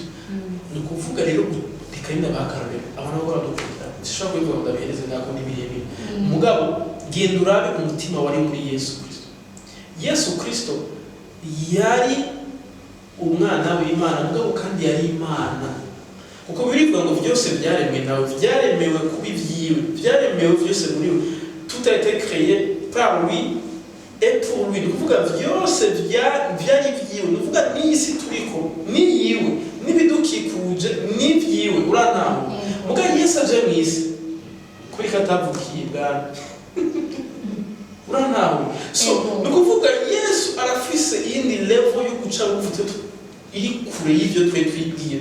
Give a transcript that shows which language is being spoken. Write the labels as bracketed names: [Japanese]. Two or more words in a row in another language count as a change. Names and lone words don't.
[Rundi] Ni kuvuga rero bikarina bakarorera abantu bo badukunda zishobora kubivuga ngo ndabihereze nako n'ibirebire mugabo genda urabe umutima wari muri Yesu Kristo. Yesu Kristo yari umwana w'Imana mugabo kandi yari Imana, kuko birivuga ngo byose byaremwe nawe, byaremewe kuba ibyiwe, byaremewe byose muri we, [French] tout a été créé par lui et pour lui. [Rundi] Ni kuvuga byose byari byiwe, ni kuvuga n'isi turiko ni yiwe, n'ibidukikuje ni byiwe. Urantaho mugabo Yesu aje mu isi kuri katavukiye bwana urantaho. So ni kuvuga Yesu arafise iyindi level yo guca buvuze iri kure y'ibyo twe twigiye.